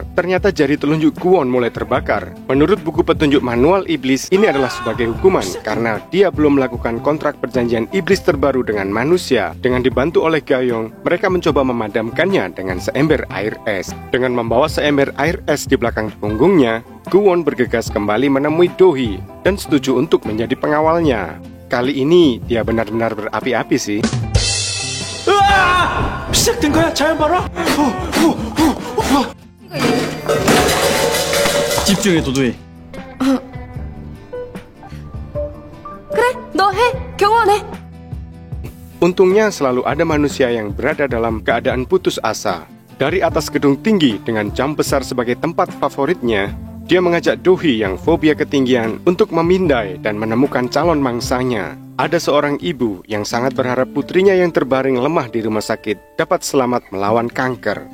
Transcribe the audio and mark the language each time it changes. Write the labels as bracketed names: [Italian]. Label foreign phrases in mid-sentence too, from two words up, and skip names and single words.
[Indonesian] Ternyata jari telunjuk Guwon mulai terbakar. Menurut buku petunjuk manual iblis, ini adalah sebagai hukuman karena dia belum melakukan kontrak perjanjian iblis terbaru dengan manusia. Dengan dibantu oleh Gayong, mereka mencoba memadamkannya dengan seember air es. Dengan membawa seember air es di belakang punggungnya, Guwon bergegas kembali menemui Dohee dan setuju untuk menjadi pengawalnya. Kali ini dia benar-benar berapi-api sih. [Korean] 으아! 시작된 거야, 자연 발화? 집중해, 도도해. 그래, 너 해. 경호원해. [Indonesian] Untungnya selalu ada manusia yang berada dalam keadaan putus asa. Dari atas gedung tinggi dengan jam besar sebagai tempat favoritnya, dia mengajak Dohee yang fobia ketinggian untuk memindai dan menemukan calon mangsanya. Ada seorang ibu yang sangat berharap putrinya yang terbaring lemah di rumah sakit dapat selamat melawan kanker.